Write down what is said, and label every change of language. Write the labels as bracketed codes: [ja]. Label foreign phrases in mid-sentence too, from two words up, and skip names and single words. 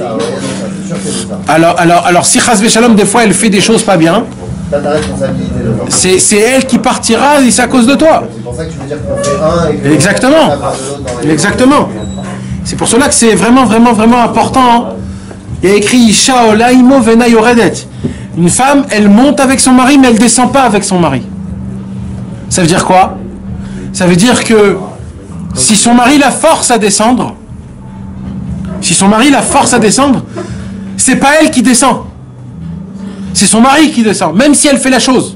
[fr] Alors si [he] חס ושלום, [fr] des fois, elle fait des choses pas bien, c'est elle qui partira et c'est à cause de toi. C'est pour ça que tu veux dire qu'on fait un et que Exactement. Exactement. C'est pour cela que c'est vraiment, vraiment, vraiment important. [he] Il y a écrit אשה עולה עמו ואינה יורדת. [fr] Une femme, elle monte avec son mari, mais elle descend pas avec son mari. Ça veut dire quoi? Ça veut dire que si son mari la force à descendre, c'est pas elle qui descend. C'est son mari qui descend, même si elle fait la chose.